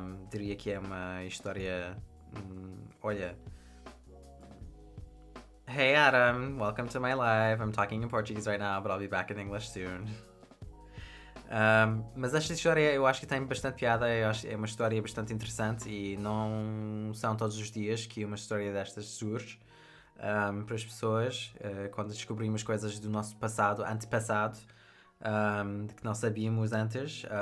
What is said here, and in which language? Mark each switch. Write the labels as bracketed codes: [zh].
[pt] Diria que é uma história... olha... [en] Hey Adam, welcome to my live. I'm talking in Portuguese right now, but I'll be back in English soon. [pt] Mas esta história eu acho que tem bastante piada, eu acho que é uma história bastante interessante e não são todos os dias que uma história destas surge para as pessoas, quando descobrimos coisas do nosso antepassado, que não sabíamos antes.